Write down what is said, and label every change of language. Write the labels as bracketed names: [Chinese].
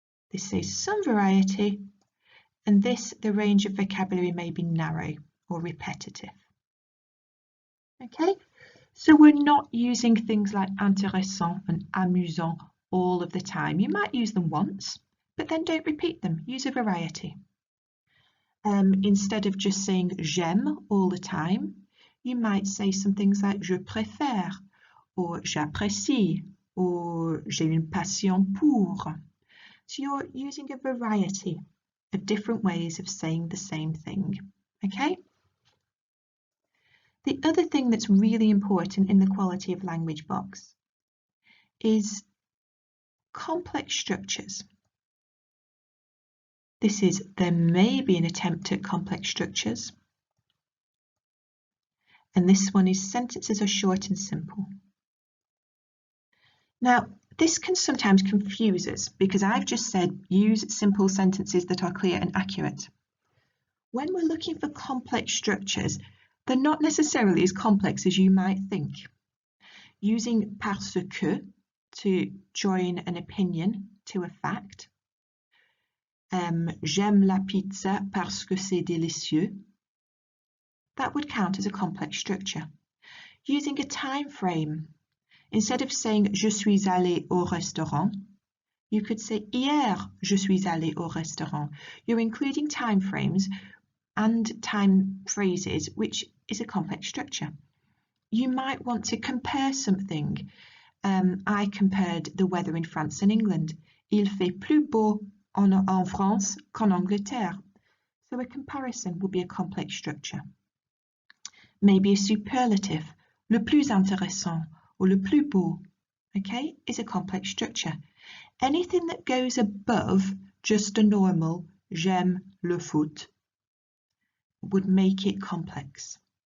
[English] This says some variety, and this, the range of vocabulary may be narrow or repetitive. Okay, so we're not using things like intéressant and amusant all of the time. You might use them once, but then don't repeat them. Use a variety. Instead of just saying j'aime all the time, you might say some things like [French] je préfère, [English] or [French] j'apprécie, [English] or [French] j'ai une passion pour. [English] So you're using a variety of different ways of saying the same thing, okay? The other thing that's really important in the quality of language box is complex structures. This is, there may be an attempt at complex structures. And this one is sentences are short and simple. Now, this can sometimes confuse us because I've just said use simple sentences that are clear and accurate. When we're looking for complex structures, they're not necessarily as complex as you might think. Using [French] parce que [English] to join an opinion to a fact. [French] J'aime la pizza parce que c'est délicieux. [English] That would count as a complex structure. Using a time frame. Instead of saying [French] je suis allé au restaurant, [English] you could say [French] hier je suis allé au restaurant. [English] You're including time frames and time phrases, which is a complex structure. You might want to compare something. I compared the weather in France and England. [French] Il fait plus beau en France qu'en Angleterre. [English] So a comparison would be a complex structure. Maybe a superlative, [French] le plus intéressant [English] or [French] le plus beau, [English] okay, is a complex structure. Anything that goes above just a normal [French] j'aime le foot [English] would make it complex.